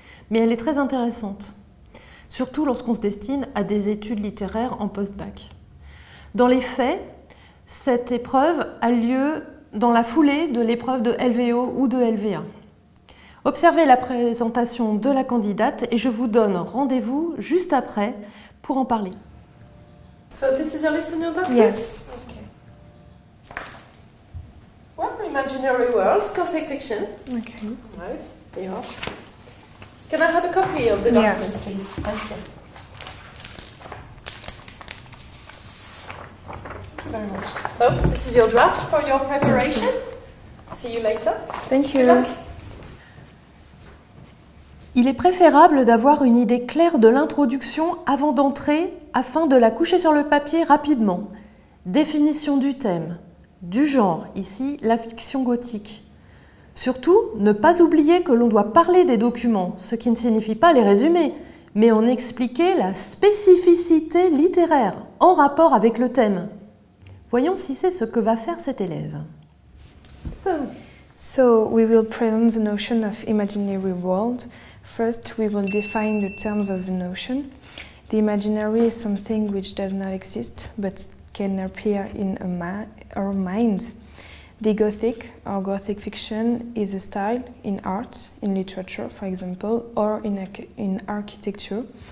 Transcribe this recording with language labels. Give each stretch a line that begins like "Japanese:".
French: Mais elle est très intéressante, surtout lorsqu'on se destine à des études littéraires en post-bac. Dans les faits, cette épreuve a lieu dans la foulée de l'épreuve de LVO ou de LVA. Observez la présentation de la candidate et je vous donne rendez-vous juste après pour en parler.
English: So this is your list on your document? Yes. Okay. Well, imaginary worlds, Gothic fiction. Okay. Right, there you are. Can I have a copy of the document, Yes. please? Thank you. Thank you very much. So, this is your draft for your preparation. See you later. Thank you. Good luck.
French: Il est préférable d'avoir une idée claire de l'introduction avant d'entrer afin de la coucher sur le papier rapidement. Définition du thème, du genre, ici la fiction gothique. Surtout, ne pas oublier que l'on doit parler des documents, ce qui ne signifie pas les résumer, mais en expliquer la spécificité littéraire en rapport avec le thème. Voyons si c'est ce que va faire cet élève.
English: So we will present the notion of imaginary world. First, we will define the terms of the notion. The imaginary is something which does not exist, but can appear in our mind. The Gothic, or Gothic fiction, is a style in art, in literature, for example, or in architecture.